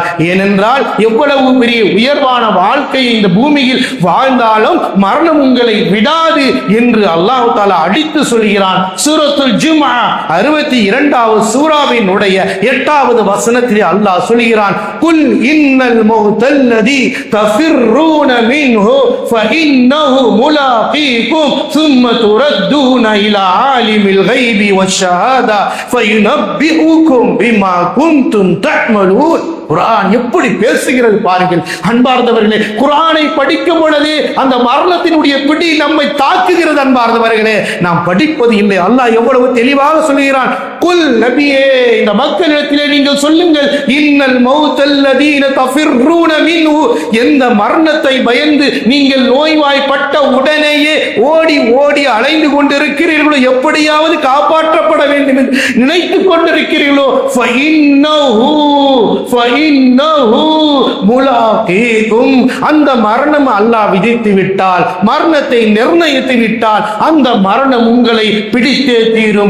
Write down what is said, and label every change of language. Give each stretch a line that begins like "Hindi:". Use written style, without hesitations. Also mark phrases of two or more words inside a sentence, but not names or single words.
Tamil: ஏனென்றால் எவ்வளவு பெரிய உயர்வான வாழ்க்கையை இந்த பூமியில் வாழ்ந்தாலும் மரணம் உங்களை விடாது என்று
Arabic: الله تعالى
Tamil: அடித்து சொல்கிறான். சூரத்துல் ஜும்ஆ 62வது சூராவின் 8வது வசனத்தில் அல்லாஹ் சொல்கிறான்,
Arabic: قل إن الموت الذي تفرون منه فإنه ملاقيكم ثم تردون إلى عالم الغيب والشهادة فينبئكم بما كنتم تعملون.
Tamil: குர்ஆன் எப்படி பேசுகிறது பாருங்கள் அன்பார்ந்தவர்களே. குர்ஆனை படிக்கும் பொழுது அந்த மரணத்தினுடைய பிடி நம்மை தாக்குகிறது. அன்பார்ந்தவர்களே, நாம் படிப்பது இல்லை. அல்லாஹ் எவ்வளவு தெளிவாக சொல்கிறான். குல் நபியே, இந்த மக்களிடத்திலே நீங்கள் சொல்லுங்கள்,
Arabic: إن الموت الذي تفرون منه,
Tamil: எந்த மரணத்தை பயந்து நீங்கள் நோய்வாய்ப்பட்ட உடனேயே ஓடி ஓடி அலைந்து கொண்டிருக்கிறீர்களோ, எப்படியாவது காப்பாற்றப்பட வேண்டும் என்று நினைத்துக் கொண்டிருக்கிறீர்களோ, அந்த மரணம் அல்லாஹ் விதித்து விட்டால், மரணத்தை நிர்ணயித்து விட்டால் அந்த மரணம் உங்களை பிடித்தே தீரும்.